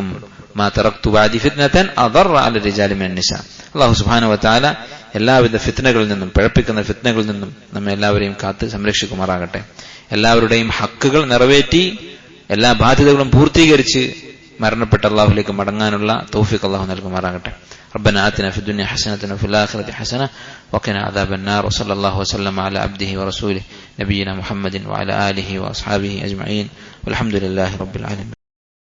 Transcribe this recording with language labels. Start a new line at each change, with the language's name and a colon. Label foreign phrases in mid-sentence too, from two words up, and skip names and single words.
Arabic: ما تركت بعدي فتنة أضر على الرجال من النساء.
Malayalam: അല്ലാഹു
Arabic: سبحانه وتعالى
Malayalam: എല്ലാവിധ ഫിത്നകളിൽ നിന്നും, പിഴപ്പിക്കുന്ന ഫിത്നകളിൽ നിന്നും നമ്മെ എല്ലാവരെയും കാത്ത് സംരക്ഷിക്കുമാറാകട്ടെ. എല്ലാവരുടെയും ഹക്കുകൾ നിറവേറ്റി എല്ലാ ബാധ്യതകളും പൂർത്തീകരിച്ച് മരണപ്പെട്ട അല്ലാഹുവിലേക്ക് മടങ്ങാനുള്ള തൗഫീഖ് അല്ലാഹു നൽകുമാറാകട്ടെ.
Arabic: ربنا آتنا في الدنيا حسنة وفي الآخرة حسنة وقنا عذاب النار. وصلى الله وسلم على عبده ورسوله نبينا محمد وعلى آله وأصحابه أجمعين والحمد لله رب العالمين.